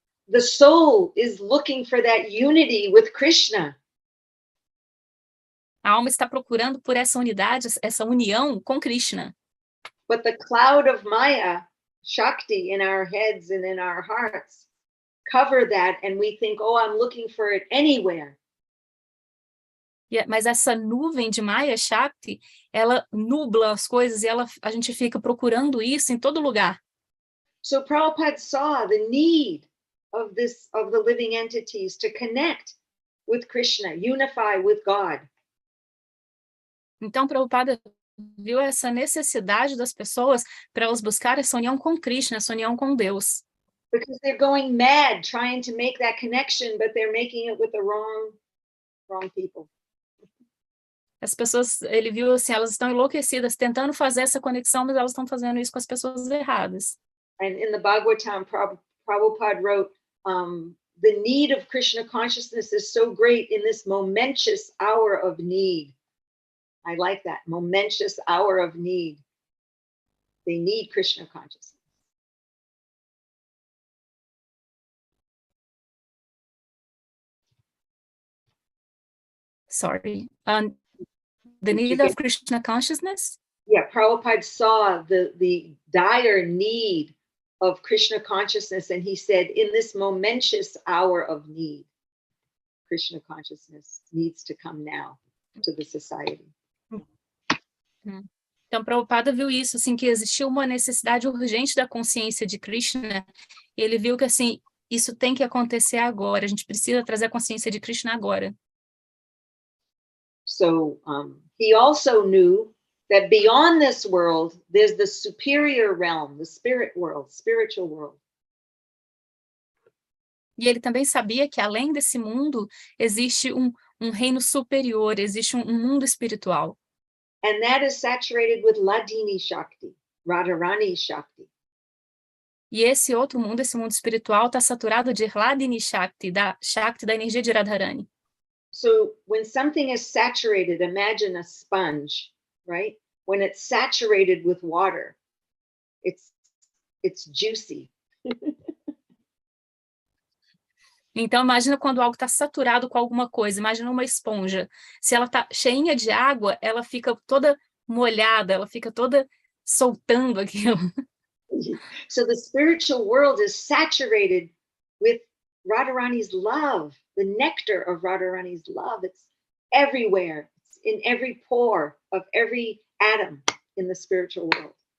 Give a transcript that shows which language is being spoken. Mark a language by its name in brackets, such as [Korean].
[English] The soul is looking for that unity with Krishna. [Portuguese] A alma está procurando por essa unidade, essa união com Krishna. [English] But the cloud of Maya, Shakti, in our heads and in our hearts, cover that, and we think, oh, I'm looking for it anywhere. [Portuguese] Mas essa nuvem de Maya Shakti, ela nubla as coisas e a gente fica procurando isso em todo lugar. [English] So Prabhupada saw the need of the living entities to connect with Krishna, unify with God. [Portuguese] Então Prabhupada viu essa necessidade das pessoas para elas buscarem essa união com Krishna, essa união com Deus. [English] Because they're going mad trying to make that connection, but they're making it with the wrong people. [Portuguese] As pessoas, ele viu assim, elas estão enlouquecidas tentando fazer essa conexão, mas elas estão fazendo isso com as pessoas erradas. [English] And in the Bhagavatam, Prabhupada wrote, the need of Krishna consciousness is so great in this momentous hour of need. I like that, momentous hour of need. They need Krishna consciousness. Sorry. The need of Krishna consciousness? Yeah, Prabhupada saw the dire need of Krishna consciousness, and he said, in this momentous hour of need, Krishna consciousness needs to come now to the society. [Portuguese] Então, Prabhupada viu isso, assim, que existia uma necessidade urgente da consciência de Krishna, e ele viu que, assim, isso tem que acontecer agora, a gente precisa trazer a consciência de Krishna agora. [English] So he also knew that beyond this world, there's the superior realm, the spirit world, spiritual world. [Portuguese] E ele também sabia que além desse mundo, existe um reino superior, existe um mundo espiritual. [English] And that is saturated with Ladini Shakti, Radharani Shakti. [Portuguese] E esse outro mundo, esse mundo espiritual, está saturado de Ladini Shakti da energia de Radharani. [English] So when something is saturated, imagine a sponge, right? When it's saturated with water, it's juicy. [Portuguese] Então, imagina quando algo está saturado com alguma coisa. Imagina uma esponja. Se ela está cheinha de água, ela fica toda molhada, ela fica toda soltando aquilo. [English] So the spiritual world is saturated with Radharani's love, the nectar of Radharani's love. It's everywhere. It's in every pore of every atom in the spiritual world.